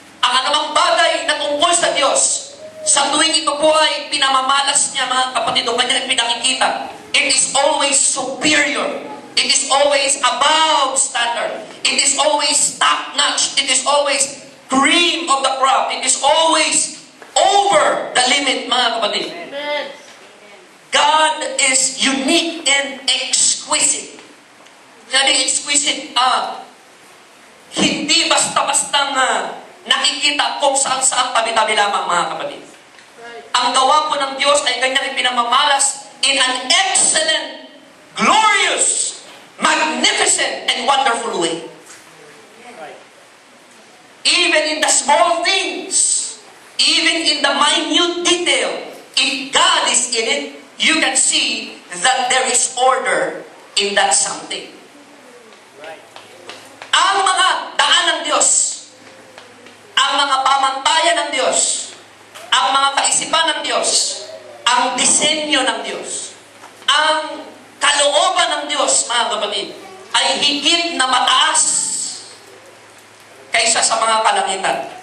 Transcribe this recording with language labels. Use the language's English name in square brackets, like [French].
[Filipino] Ang anumang bagay na tungkol sa Diyos, sa tuwing ito po ay pinamamalas niya, mga kapatid, o kanyang pinakikita, [English] it is always superior. It is always above standard. It is always top-notch. It is always cream of the crop. It is always over the limit, [Filipino] mga kapatid. [English] Amen. God is unique and exquisite. [Filipino] Sabi exquisite, hindi basta-bastang nakikita kung saan-saan tabi-tabi lamang, mga kapatid. Ang gawa po ng Diyos ay kanyang ipinamamalas [English] in an excellent, glorious, magnificent, and wonderful way. Even in the small things, even in the minute detail, if God is in it, you can see that there is order in that something. [Filipino] Ang mga daan ng Diyos, ang mga pamantayan ng Diyos, ang mga kaisipan ng Diyos, ang disenyo ng Diyos, ang kalooban ng Diyos, mga kapatid, ay higit na mataas kaysa sa mga kalangitan.